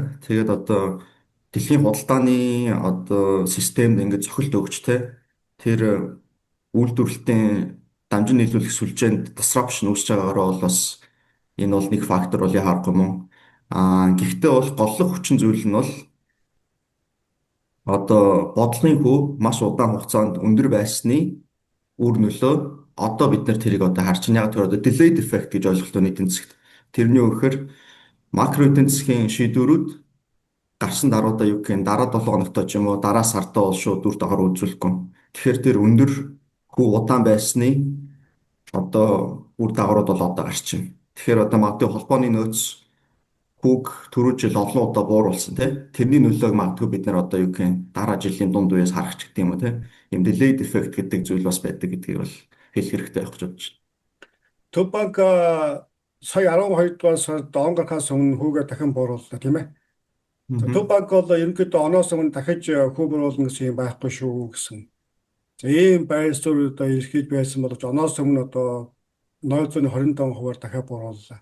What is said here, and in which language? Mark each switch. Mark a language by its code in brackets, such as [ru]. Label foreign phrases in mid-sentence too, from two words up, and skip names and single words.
[mn] Тэгээд одоо дэлхийн худалдааны одоо системд ингээд цохилт өгч тэр үйлдвэрлэлтийн дамжин нийлүүлэх сүлжээнд disruption үүсэж байгаагаар бол бас энэ бол нэг фактор бол яхахгүй мөн. Гэхдээ бол голлох хүчин зүйл нь бол одоо бодлогын хүү маш удаан хугацаанд өндөр байсны үр нөлөө одоо бид нар тэрийг одоо харж байна. Яг тэр одоо [en] delayed effect [mn] гэж ойлголт байна эдийн засагт. Тэрний өгөхөр макро эдийн засгийн шийдвэрүүд гарсан даруйдаа юу гэх юм дараа 7 хоногтой ч юм уу дараа сартаа бол шууд үр дагавар үзүүлэхгүй. Тэгэхээр тэр өндөр хүү удаан байсны одоо үр дагаврууд бол одоо гарч байна. Тэгэхээр одоо магадгүй холбооны нөөц хүүг түрүү жил олон удаа бууруулсан тий. Тэрний нөлөөг магадгүй бид нар одоо юу гэх юм дараа жилийн дунд үеэс харах ч гэдэг юм уу тий. Ийм [en] delayed effect [mn] гэдэг зүйл бас байдаг гэдгийг бол хэлэх хэрэгтэй байх гэж бодож байна. Төв банк сая 12 дугаар сард онгорхоос өмнө хүүгээ дахин буурууллаа тийм ээ. Төв банк бол ерөнхийдөө оноос өмнө дахиж хүү бууруулна гэсэн юм байхгүй шүү гэсэн. За ийм байр суурь одоо эрхэж байсан боловч оноос өмнө одоо 0.25% дахиад буурууллаа.